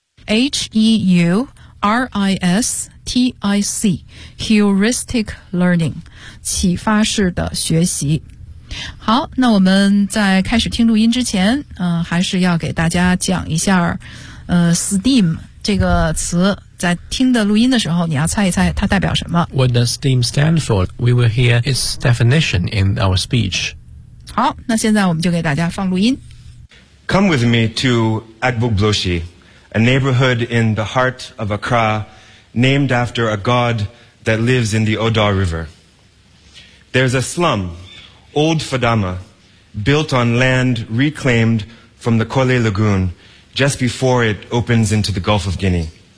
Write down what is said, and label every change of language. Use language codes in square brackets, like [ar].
[en] H-E-U-R-I-S-T-I-C Heuristic Learning [zh] 启发式的学习。好，那我们在开始听录音之前还是要给大家讲一下Steam 这个词，在听的录音的时候你要猜一猜它代表什么。 [en] What does Steam stand for? We will hear its definition in our speech. [zh] 好，那现在我们就给大家放录音。 [en] Come with me to Agbogbloshie. A neighborhood in the heart of Accra, named after a god that lives in the Odaw River. There's a slum, Old Fadama, built on land reclaimed from the Kole Lagoon just before it opens into the Gulf of Guinea.